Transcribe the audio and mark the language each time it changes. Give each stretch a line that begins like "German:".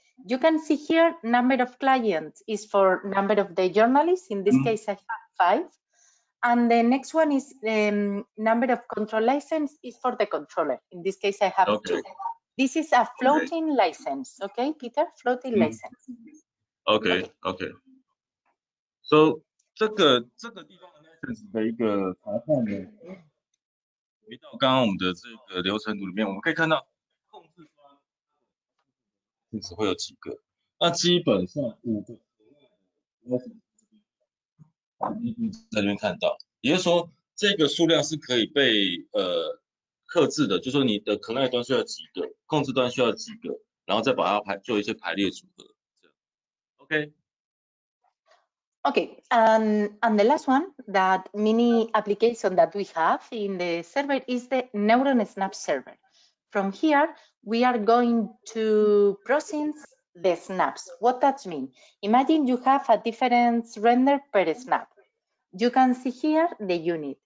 English: You can see here number of clients is for number of the journalists. In this case, I have 5. And the next one is number of control license is for the controller. In this case, I have 2. This is a floating license. Okay, Peter, floating license. Okay.
Chinese: So 这个地方的 license 的一个查看呢，回到刚刚我们的这个流程图里面，我们可以看到控制端license会有几个，那基本上5个在这边看到，也就是说这个数量是可以被克制的，就是说你的 client 端需要几个，控制端需要几个，然后再把它做一些排列组合。
English: OK。 Okay, and the last one, that mini application that we have in the server is the Neuron Snap server. From here, we are going to process the snaps. What does mean? Imagine you have a different render per snap. You can see here the unit.